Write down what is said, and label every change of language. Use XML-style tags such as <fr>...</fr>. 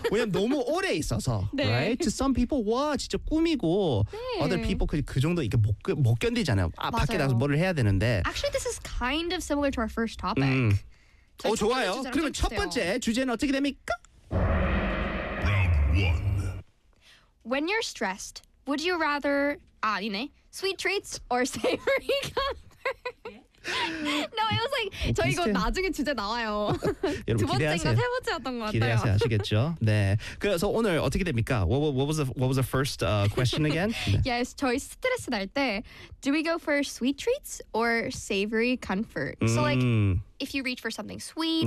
<ko>왜냐면 너무 오래 있어서. 네.</ko> <en>right? to some people</en> <ko>와, 진짜 꾸미고 네.</ko> <en>other people</en> <ko>그 정도 이게 못 견디잖아요. 아, 맞아요. 밖에 나가서 뭐를 해야 되는데.</ko> <en>Actually this is kind of similar to our first topic.</en> <ko>어, 좋아요. 그러면 첫 번째 주제는 어떻게 됩니까?</ko> <en>When you're stressed, would you rather</en> <ko>아니네</ko> <en>sweet treats or savory comfort? No, it was like</en> <ko>저 이거 나중에 주제 나와요. 여러분, 두 번째인가 세 번째였던 것 같아요. 기대하세요, 아시겠죠? 네. 그래서 오늘 어떻게 됩니까?</ko> <en>What was the first question again? 네. Yes,</en> <ko>저희 스트레스 날 때</ko> <en>do we go for sweet treats or savory comfort? So like. If you reach for something sweet</en>